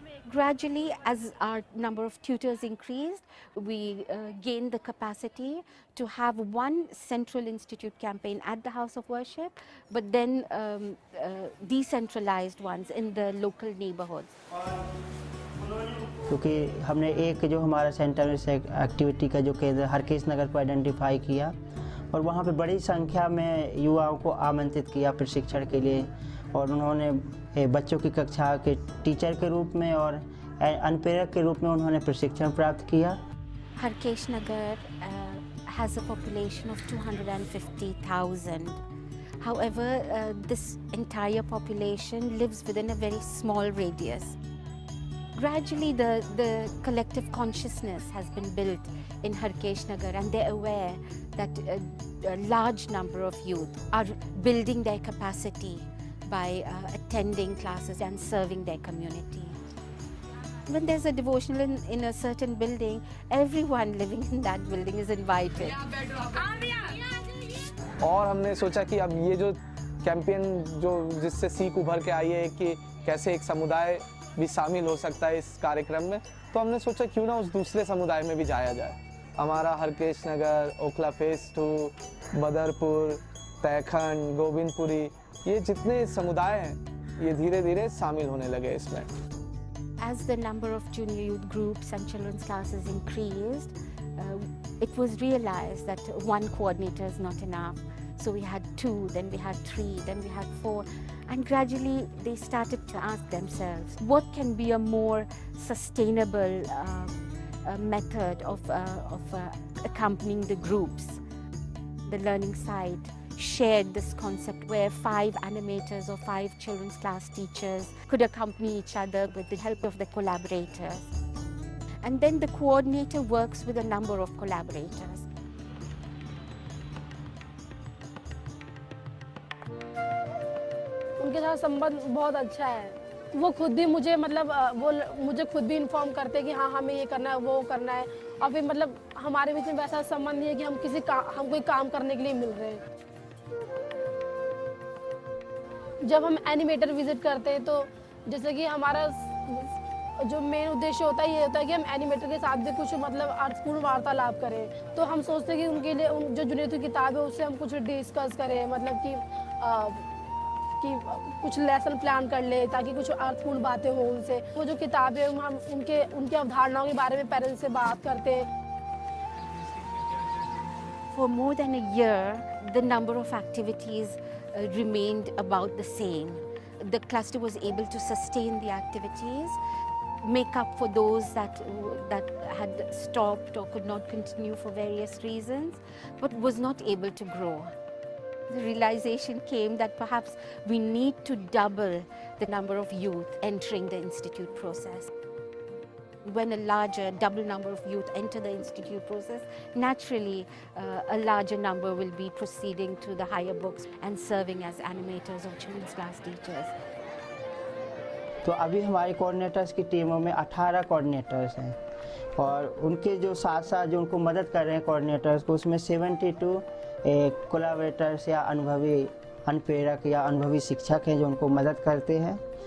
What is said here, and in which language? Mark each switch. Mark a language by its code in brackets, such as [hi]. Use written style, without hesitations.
[en] Gradually, as our number of tutors increased, we gained the capacity to have one central institute campaign at the house of worship, but then decentralized ones in the local neighborhoods. [hi] क्योंकि हमने एक जो हमारा centre से activity का जो केंद्र हरकेश नगर को आइडेंटिफाई किया और वहाँ पे बड़ी संख्या में युवाओं को आमंत्रित किया प्रशिक्षण के लिए, और उन्होंने बच्चों की कक्षा के टीचर के रूप में और अनुप्रेरक के रूप में उन्होंने प्रशिक्षण प्राप्त किया। [en] Harkesh Nagar has a population of 250,000. However, this entire population lives within a very small radius. Gradually, the collective consciousness has been built in Harkesh Nagar, and they're aware that a large number of youth are building their capacity by attending classes and serving their community. When there's a devotional in a certain building, everyone living in that building is invited. [hi] और हमने सोचा कि अब ये जो campaign जो जिससे सीख उभर के आई है कि कैसे एक समुदाय भी शामिल हो सकता है इस कार्यक्रम में, तो हमने सोचा क्यों ना उस दूसरे समुदाय में भी जाया जाए। हमारा हरकेश नगर, ओखला फेज 2, बदरपुर, तैखंड, गोविंदपुरी, ये जितने समुदाय हैं ये धीरे धीरे शामिल होने लगे इसमें। [en] As the number of junior youth groups and children's classes increased, it was realized that one coordinator is not enough. So we had 2, then we had 3, then we had 4, and gradually they started to ask themselves, what can be a more sustainable method of accompanying the groups? The learning side shared this concept where 5 animators or 5 children's class teachers could accompany each other with the help of the collaborators. And then the coordinator works with a number of collaborators. [hi] उनके साथ संबंध बहुत अच्छा है। वो खुद भी मुझे वो मुझे खुद भी इन्फॉर्म करते हैं कि हाँ हमें ये करना है, वो करना है, और फिर हमारे बीच में वैसा संबंध नहीं है कि हम कोई काम करने के लिए मिल रहे हैं। जब हम एनिमेटर विजिट करते हैं तो जैसे कि हमारा जो मेन उद्देश्य होता है ये होता है कि हम एनिमेटर के साथ भी कुछ अर्थपूर्ण वार्तालाप करें। तो हम सोचते हैं कि उनके लिए जो जुनियर की किताब है उससे हम कुछ डिस्कस करें, कि कुछ लेसन प्लान कर ले ताकि कुछ अर्थपूर्ण बातें हो उनसे। वो जो किताब है हम उनके अवधारणाओं के बारे में पेरेंट्स से बात करते हैं। [en] For more than a year, the number of activities remained about the same. The cluster was able to sustain the activities, make up for those that had stopped or could not continue for various reasons, but was not able to grow. The realization came that perhaps we need to double the number of youth entering the institute process. When a larger, double number of youth enter the institute process, naturally a larger number will be proceeding to the higher books and serving as animators or children's class teachers. [hi] तो अभी हमारे coordinators की टीमों में 18 coordinators हैं और उनके जो साथ साथ जो उनको मदद कर रहे हैं कोऑर्डिनेटर्स को, उसमें 72 कोलैबोरेटर्स या अनुभवी अनुप्रेरक या अनुभवी शिक्षक हैं जो उनको मदद करते हैं।